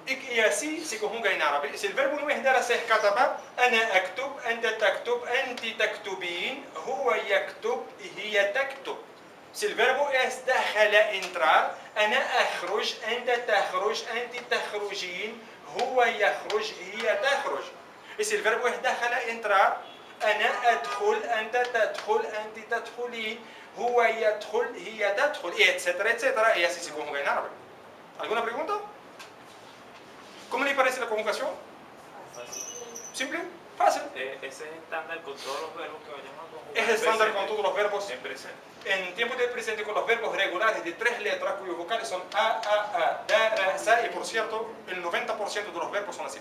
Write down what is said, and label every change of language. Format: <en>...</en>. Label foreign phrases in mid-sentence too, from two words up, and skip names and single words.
<es>y así se conjuga en árabe. Si el verbo no es darasa es kataba,</es> <ar>أنا أكتب، أنت تكتب، أنت تكتبين، هو يكتب، هي تكتب.</ar> <es>Si el verbo es dakhala, entrar,</es> <ar>أنا أخرج، أنت تخرج، أنت تخرجين، هو يخرج، هي تخرج.</ar> <es>Y si el verbo es dakhala, entrar,</es> <ar>أنا أدخل، أنت تدخل، أنت تدخلين، هو يدخل، هي تدخل,</ar> <es>etcétera, etcétera. Y así se conjuga en árabe. ¿Alguna pregunta? ¿Cómo le parece la conjugación? Fácil. ¿Simple? Fácil. Ese es estándar con todos los verbos que vayamos a conjugar. Es estándar con todos los verbos. En presente. En tiempo del presente con los verbos regulares de 3 letras cuyos vocales son a, da, ra, sa, y por cierto, el 90% de los verbos son así.</es>